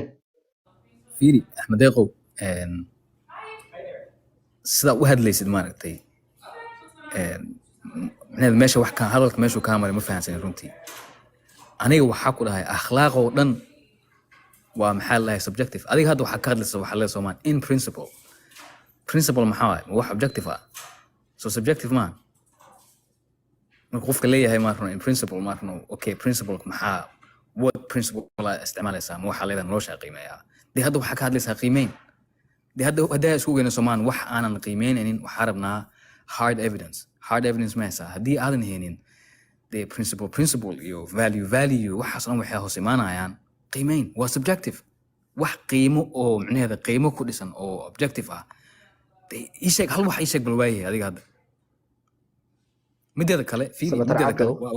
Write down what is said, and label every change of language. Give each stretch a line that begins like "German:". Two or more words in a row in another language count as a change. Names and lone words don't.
Somali: fiiri axmed deeqow sidaa u hadlaysid maaragtay meesha wax hadalka meeshuu kaa maray ma fahansanin runtii aniga waxaa ku dhahay akhlaaqoo dhan waa maxaa lahay subjective adiga hadda waxaa ka hadlaysa waxaa leedahay Soomaan
English: in principle
Somali: maxaa waaye wax objective ah
English: so subjective
Somali: ma marka qofka leeyahay ma run
English: in principle
Somali: ma run okay principle maxaa what principle la isticmaalaysaa ma waxa leedahay nolosha qiimeeyaa dee hadda waxaa ka hadlaysaa qiimeyn dee hadda isku weyna Soomaan wax aanan qiimeynaynin waxaa rabnaa
English: hard evidence
Somali: ma haysaa haddii aadan haynin dee principle iyo value waxaas dhan waxay hoos imaanayaan qiimeyn waa subjective wax qiimo oo micnaheeda qiimo ku dhisan oo objective ah isheeg hal wax isheeg bal waayahay adiga hadda mideeda kale fiiri waa